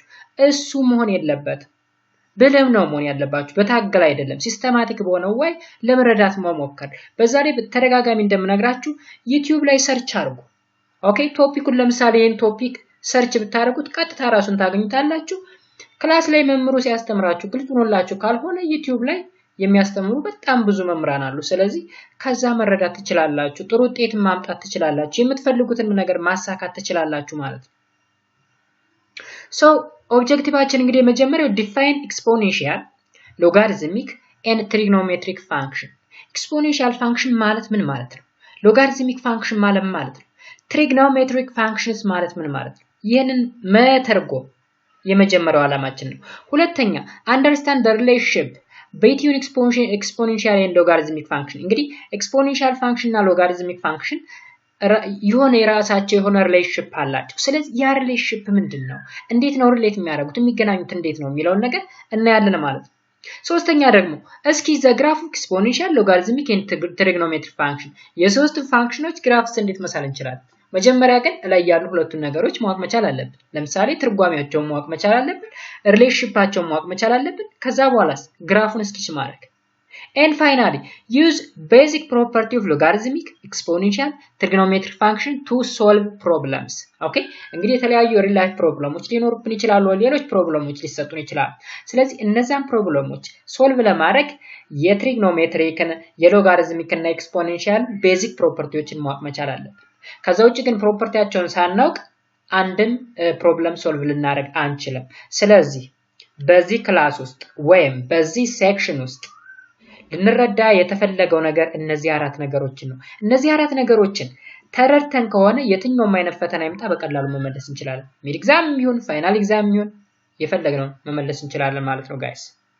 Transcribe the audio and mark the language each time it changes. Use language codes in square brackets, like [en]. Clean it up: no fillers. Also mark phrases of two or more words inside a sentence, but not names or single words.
[am] እሱ መሆን የለበት ብልህ ነው መሆን ያለባችሁ በታገል አይደለም ሲስተማቲክ በሆነው ወይ ለመረዳት መሞከር በዛሬ በተደጋጋሚ እንደምነግራችሁ YouTube ላይ ሰርች አድርጉ ኦኬ ቶፒኩን ለምሳሌ ይሄን ቶፒክ ሰርች ብታደርጉት ቀጥታ ራሱን ታገኙታላችሁ ክላስ ላይ መምሩ ሲያስተምራችሁ ግልጽ ሆኖላችሁ ካልሆነ YouTube ላይ የሚያስተምሩ በጣም ብዙ መምራን አሉ ስለዚህ ከዛ መረዳት ትችላላችሁ ጥሩ ውጤት ማምጣት ትችላላችሁ የምትፈልጉትን ነገር ማሳካት ትችላላችሁ ማለት ነው so ኦብጀክቲቫችን እንግዲህ መጀመሪያው [en] define exponential logarithmic and trigonometric function exponential function [am] ማለት ምን ማለት ነው [en] logarithmic function [am] ማለት ነው [en] trigonometric functions [am] ማለት ምን ማለት ነው ይሄንን መተርጎም የመጀመሪያው ዓላማችን ነው ሁለተኛ [en] understand the relationship between exponential and logarithmic function [am] እንግዲህ [en] exponential function [am] እና [en] logarithmic function [am] የሆነ የራሳቸው የሆነ ሪሌሽንሺፕ አላቸው ስለዚህ ያ ሪሌሽንሺፕ ምንድነው እንዴት ነው ሪሌት የሚያደርጉት የሚገናኙት እንዴት ነው የሚለው ነገር እናያለን ማለት ነው ሶስተኛ ደግሞ እስኪ [en] the graph of exponential logarithmic and trigonometric function [am] የሶስቱ ፋንክሽኖች ግራፍስ እንዴት መሳል እንችላለን መጀመሪያ ግን ላይ ያሉ ሁለቱን ነገሮች ማወቅ መቻል አለብን ለምሳሌ ትርጓሜያቸውን ማወቅ መቻል አለብን ሪሌሽንሺፓቸውን ማወቅ መቻል አለብን ከዛ በኋላስ ግራፉን እስኪ ማድረግ [en] and finally use basic property of logarithmic exponential trigonometric function to solve problems okay [am] እንግዲህ የተለያዩ [en] real life [am] ፕሮብሌሞች ሊኖሩብን ይችላሉ ሌሎች ፕሮብሌሞች ሊሰጡን ይችላሉ ስለዚህ እነዛን ፕሮብሌሞች ሶልቭ ለማድረግ የትሪግኖሜትሪክ የሎጋሪዝሚክ እና [en] exponential basic [am] ፕሮፐርቲዎችን ማወቅ መቻል አለብን ከዛ ውጪ ግን ፕሮፐርቲያቸውን ሳናውቅ አንድም [en] problem solve [am] ልናደርግ አንችልም ስለዚህ በዚህ ክላስ ውስጥ ወይም በዚህ ሴክሽን ውስጥ ልንረዳ የተፈለገው ነገር እነዚህ አራት ነገሮችን ነው እነዚህ አራት ነገሮችን ተረድተን ከሆነ የትኛውም አይነት ፈተና ይምጣ በቀላሉ መመለስ እንችላለን [en] mid exam [am] ይሁን [en] final exam [am] ይሁን የፈለግነው መመለስ እንችላለን ማለት ነው ጋይስ